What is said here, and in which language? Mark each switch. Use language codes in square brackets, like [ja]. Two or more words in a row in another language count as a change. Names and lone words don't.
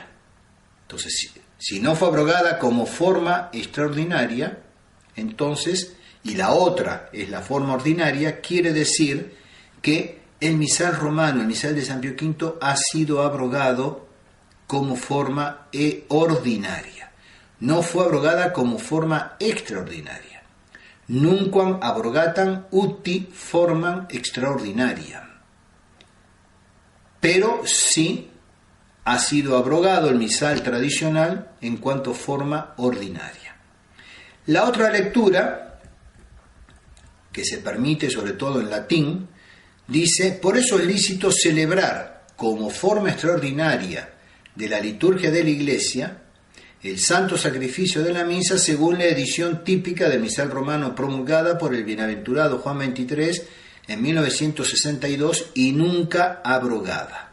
[es] Entonces, si no fue abrogada como forma extraordinaria, entonces, y la otra es la forma ordinaria, quiere decir que el misal romano, el misal de San Pío V, ha sido abrogado como forma ordinaria. No fue abrogada como forma extraordinaria. [la] Nunquam abrogatam uti formam extraordinariam. [es] Pero sí ha sido abrogado el misal tradicional en cuanto forma ordinaria. La otra lectura, que se permite sobre todo en latín, dice, por eso es lícito celebrar como forma extraordinaria de la liturgia de la Iglesia el santo sacrificio de la misa según la edición típica del misal romano promulgada por el bienaventurado Juan XXIII en 1962 y nunca abrogada.